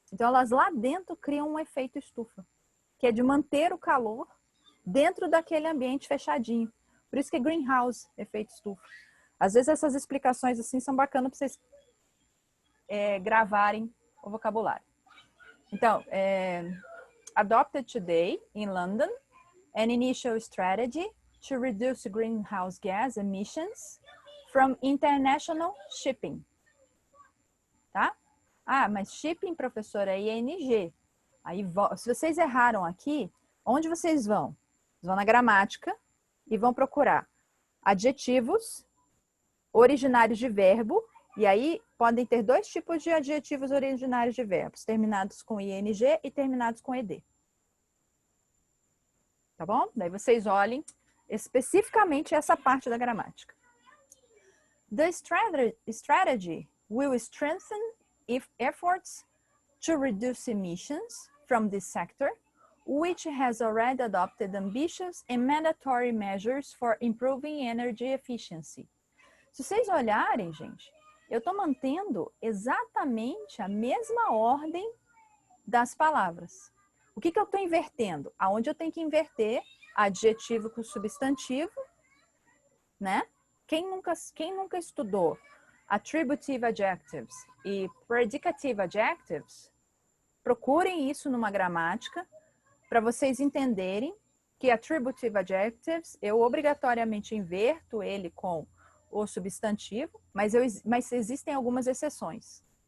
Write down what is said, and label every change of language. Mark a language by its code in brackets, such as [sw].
[pt] Então, elas lá dentro criam um efeito estufa, que é de manter o calor dentro daquele ambiente fechadinho. Por isso que é greenhouse, efeito estufa. Às vezes essas explicações assim são bacanas para vocês gravarem o vocabulário. [en] Então, adopted today in London an initial strategy to reduce greenhouse gas emissions from international shipping. [pt] Tá? Ah, mas shipping, professora, é ING. Aí, se vocês erraram aqui, onde vocês vão? Vocês vão na gramática e vão procurar adjetivos originários de verbo. E aí, podem ter dois tipos de adjetivos originários de verbos, terminados com ING e terminados com ED. Tá bom? Daí vocês olhem especificamente essa parte da gramática. [en] The strategy will strengthen efforts to reduce emissions from this sector, which has already adopted ambitious and mandatory measures for improving energy efficiency. [pt] Se vocês olharem, gente, eu estou mantendo exatamente a mesma ordem das palavras. O que eu estou invertendo? Aonde eu tenho que inverter adjetivo com substantivo, né? Quem nunca estudou attributive adjectives e predicative adjectives, procurem isso numa gramática para vocês entenderem que attributive adjectives, eu obrigatoriamente inverto ele com o substantivo, mas existem algumas exceções.